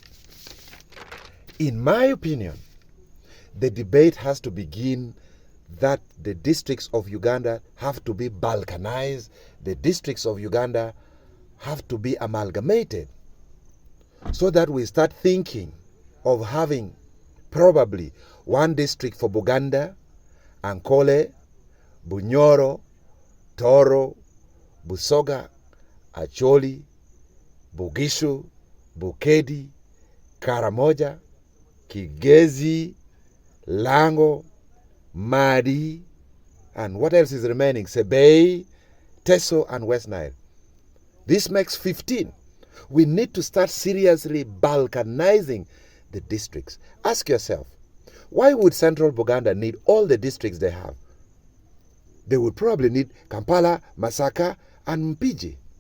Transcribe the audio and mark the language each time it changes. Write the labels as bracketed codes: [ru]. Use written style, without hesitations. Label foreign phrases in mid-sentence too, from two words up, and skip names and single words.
[en] In my opinion, the debate has to begin that the districts of Uganda have to be balkanized. The districts of Uganda have to be amalgamated so that we start thinking of having probably one district for Buganda, Ankole, Bunyoro, Toro, Busoga, Acholi, Bugishu, Bukedi, Karamoja, Kigezi, Lango, Madi, and what else is remaining? Sebei, Teso, and West Nile. This makes 15. We need to start seriously balkanizing the districts. Ask yourself, why would Central Buganda need all the districts they have? They would probably need Kampala, Masaka, and Mpiji.